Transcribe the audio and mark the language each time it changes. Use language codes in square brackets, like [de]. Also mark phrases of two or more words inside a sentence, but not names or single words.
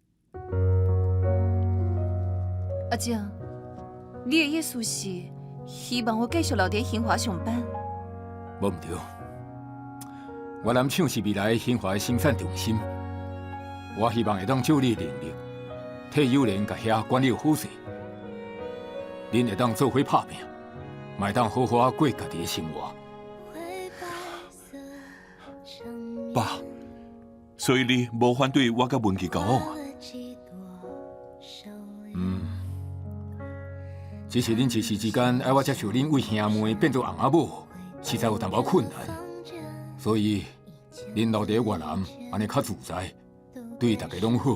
[nan] 阿静，你的意思是希望我继续留伫兴华上班？无毋对，越南厂是未来兴华的生产中心，我希望会当照你的能力，替友莲甲遐管理好势。恁会当做伙拍拼，嘛当好好啊过家己的生活。爸，所以你无反对我甲文琪交往啊？只是恁一时之间爱我接受恁为兄妹变做翁仔某，实在有淡薄困难，所以恁留伫越南安尼较自在，对大家拢好。